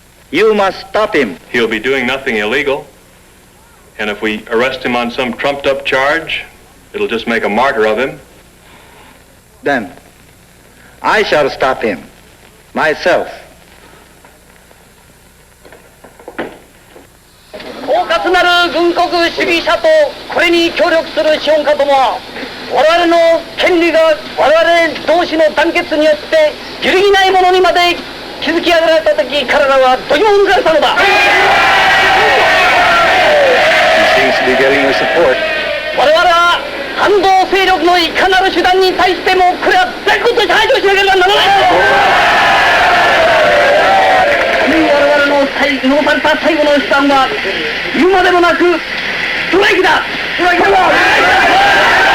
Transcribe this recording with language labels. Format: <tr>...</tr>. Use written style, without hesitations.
<en>You must stop him. He'll be doing nothing illegal. And if we arrest him on some trumped-up charge, it'll just make a martyr of him. Then I shall stop him myself.</en> <ja>狡猾なる軍国主義者とこれに協力する資本家どもは我々の権利が我々同士の団結によって揺るぎないものにまで築き上げられた時彼らはどぎも抜かれたのだ。</ja> <en>He seems to be getting your support.</en> <ja>我々は反動勢力のいかなる手段に対してもこれは絶好として排除しなければならない。我々の残された最後の手段は言うまでもなくストライキだ。ストライキだ。</ja>